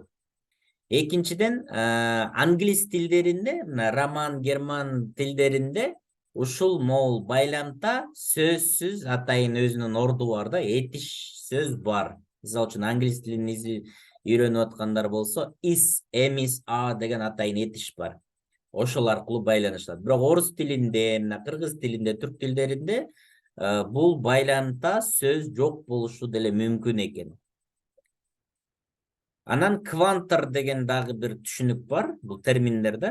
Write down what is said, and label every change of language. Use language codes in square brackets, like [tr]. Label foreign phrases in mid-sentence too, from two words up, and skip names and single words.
[ky] Экинчиден, англис тилдеринде, мына роман, герман тилдеринде ушул могул байламта сөзсүз атайын өзүнүн орду бар да, этиш сөз бар. Мисалы үчүн англис тилин үйрөнүп аткандар болсо, is, эмис, a деген атайын этиш бар. Ошол аркылуу байланышат. Бирок орус тилинде, мына кыргыз тилинде, түрк тилдеринде бул байламта сөз жок болушу деле мүмкүн экен. Анан квантар деген дагы бир түшүнүк бар бул терминдерде.